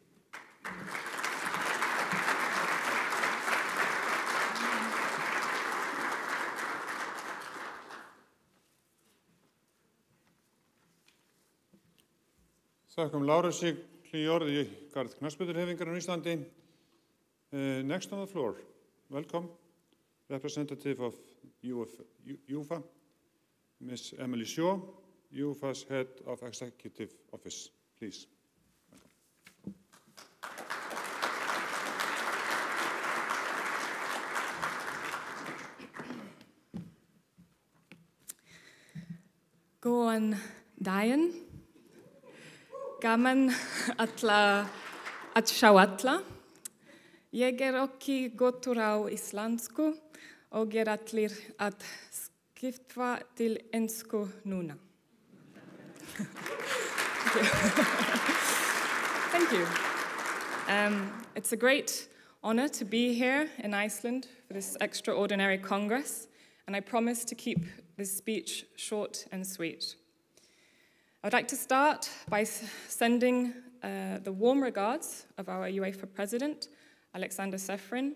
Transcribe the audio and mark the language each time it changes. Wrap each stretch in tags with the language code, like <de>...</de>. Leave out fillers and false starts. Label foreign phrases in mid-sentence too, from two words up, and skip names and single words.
<is>Þakkum Lárusi hlý orð í garð knattspyrnuhreyfingarinnar á Íslandi.</is> <en>Next on the floor, welcome, representative of UEFA, Ms. Emily Shaw, UEFA's Head of Executive Office, please.</en> <is>Góðan daginn. Gaman að sjá alla. Ég ekki góður á íslensku og allir að skipta til ensku núna.</is> <en>Thank you. It's a great honor to be here in Iceland for this extraordinary Congress, and I promise to keep this speech short and sweet. I would like to start by sending the warm regards of our UEFA President, Alexander Ceferin.</en>